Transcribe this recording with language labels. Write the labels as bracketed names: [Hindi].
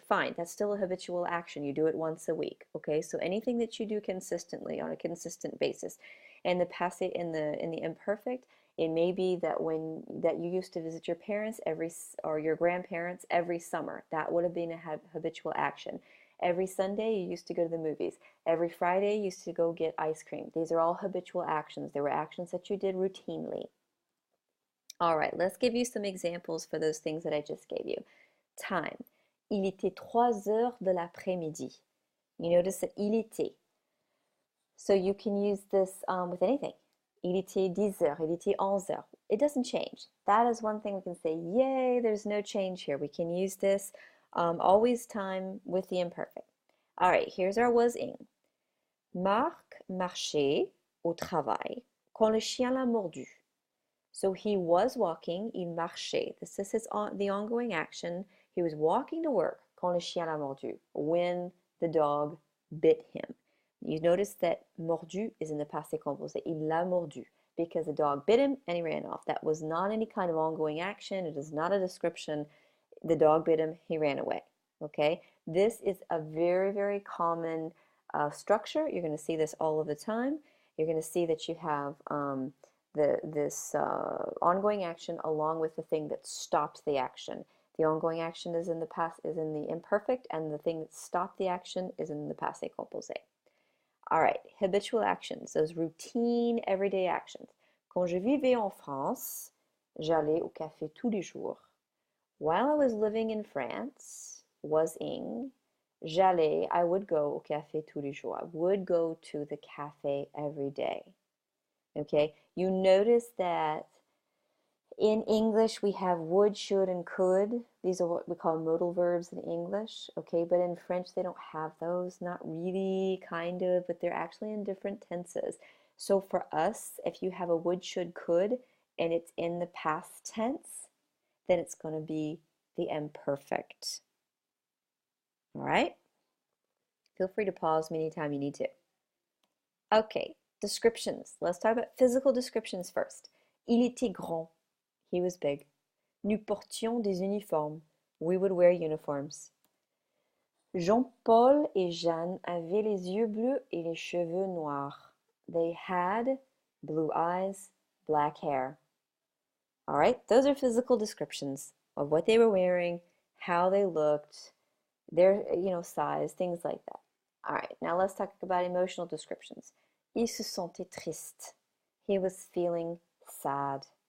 [English] Fine, that's still a habitual action. You do it once a week. Okay, so anything that you do consistently on a consistent basis, and the passé in the imperfect, it may be that you used to visit your parents or your grandparents every summer. That would have been a habitual action. Every Sunday you used to go to the movies. Every Friday you used to go get ice cream. These are all habitual actions. They were actions that you did routinely. All right, let's give you some examples for those things that I just gave you. Time. [French] Il était 3 heures de l'après-midi. [English] You notice that [French] il était. [English] So you can use this with anything. [French] Il était 10 heures, il était 11 heures. [English] It doesn't change. That is one thing we can say, yay, there's no change here. We can use this always time with the imperfect. All right, here's our was-ing. [French] Marc marchait au travail quand le chien l'a mordu. [English] So he was walking, [French] il marchait. [English] This is the ongoing action. He was walking to work [French] quand le chien l'a mordu, [English] when the dog bit him. You notice that mordu is in the passé composé. [French] Il l'a mordu [English] because the dog bit him and he ran off. That was not any kind of ongoing action. It is not a description. The dog bit him, he ran away. Okay? This is a very, very common structure. You're going to see this all of the time. You're going to see that you have this ongoing action along with the thing that stops the action. The ongoing action is in the past, is in the imperfect, and the thing that stopped the action is in the passé composé. All right, habitual actions, those routine, everyday actions. [French] Quand je vivais en France, j'allais au café tous les jours. [English] While I was living in France, was-ing, [French] j'allais, [English] I would go [French] au café tous les jours. [English] I would go to the cafe every day. Okay, you notice that in English, we have would, should, and could. These are what we call modal verbs in English, okay? But in French, they don't have those. Not really, kind of, but they're actually in different tenses. So for us, if you have a would, should, could, and it's in the past tense, then it's going to be the imperfect. All right? Feel free to pause me anytime you need to. Okay, descriptions. Let's talk about physical descriptions first. [French] Il était grand. [English] He was big. [French] Nous portions des uniformes. [English] We would wear uniforms. [French] Jean-Paul et Jeanne avaient les yeux bleus et les cheveux noirs. [English] They had blue eyes, black hair. All right, those are physical descriptions of what they were wearing, how they looked, their, size, things like that. All right, now let's talk about emotional descriptions. [French] Il se sentait triste. [English] He was feeling sad.